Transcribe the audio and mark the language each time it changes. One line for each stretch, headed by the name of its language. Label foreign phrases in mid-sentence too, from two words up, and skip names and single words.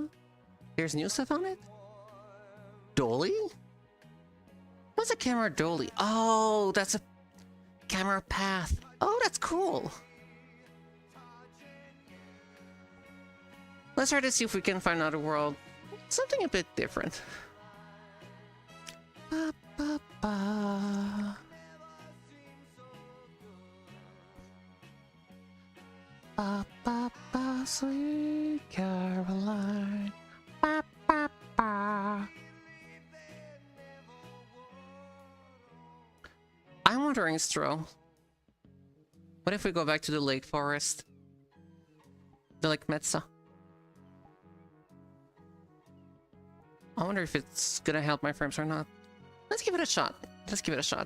English: There's new stuff on it? Dolly? What's a camera dolly? Oh, that's a camera path. Oh, that's cool. Let's try to see if we can find another world. Something a bit different. Ba, ba, ba. Ba, ba, ba, sweet Caroline. Ba, ba, ba. I'm wondering, Stro, what if we go back to the Lake Forest? They're like Metza. I wonder if it's gonna help my frames or not. Let's give it a shot. Let's give it a shot.